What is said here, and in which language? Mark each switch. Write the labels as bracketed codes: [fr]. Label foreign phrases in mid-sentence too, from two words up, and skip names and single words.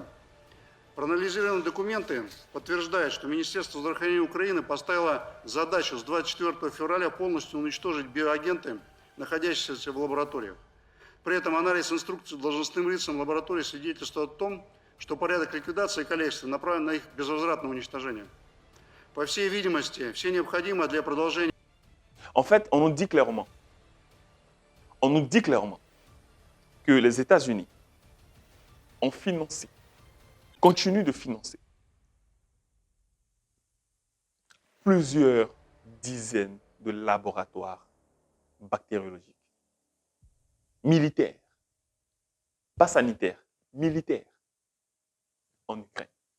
[ru] Проанализированные документы подтверждают, что Министерство здравоохранения Украины поставило задачу с 24 февраля полностью уничтожить биоагенты, находящиеся в лабораториях. При этом анализ инструкций должностным лицам лаборатории свидетельствует о том, что порядок ликвидации количества направлен на их безвозвратное уничтожение. По всей видимости, все необходимое для продолжения. [fr] En fait, on nous dit clairement que les États-Unis ont financé, continuent de financer plusieurs dizaines de laboratoires bactériologiques, militaires, pas sanitaires, militaires, en Ukraine.